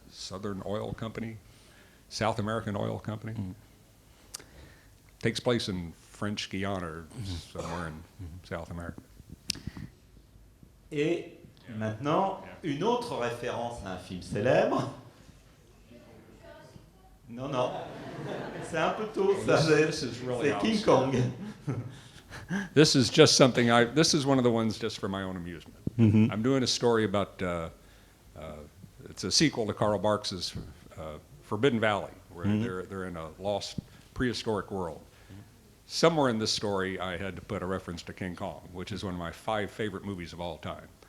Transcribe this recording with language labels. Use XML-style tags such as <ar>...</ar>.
<en>Southern Oil Company, South American Oil Company. Takes place in French Guiana or somewhere in South America.</en> <fr>Et maintenant, une autre référence à un film célèbre. Non, non, c'est un peu tôt, ça. C'est King Kong.</fr> <en>This is just something this is one of the ones just for my own amusement. I'm doing a story about, it's a sequel to Karl Barks's Forbidden Valley, where they're in a lost prehistoric world. Somewhere in this story, I had to put a reference to King Kong, which is one of my 5 favorite movies of all time.</en>